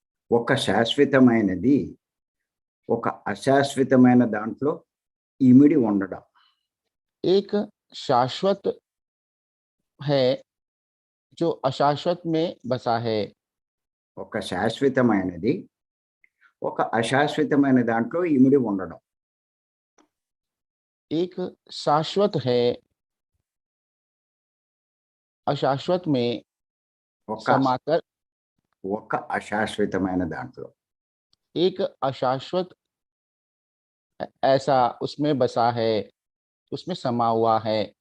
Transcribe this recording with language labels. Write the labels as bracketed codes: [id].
[te] ఒక శాశ్వతమైనది ఒక అశాశ్వతమైన దాంట్లో ఇమిడి ఉండడం. [hi] एक शाश्वत है जो अशाश्वत में बसा है। [te] ఒక శాశ్వతమైనది ఒక అశాశ్వతమైన దాంట్లో ఇమిడి ఉండడం. [hi] एक शाश्वत है अशाश्वत में [te] ఒక [hi] समाकर [te] ఒక అశాశ్వతమైన దాంట్లో [hi] एक अशाश्वत ऐसा उसमें बसा है, उसमें समा हुआ है।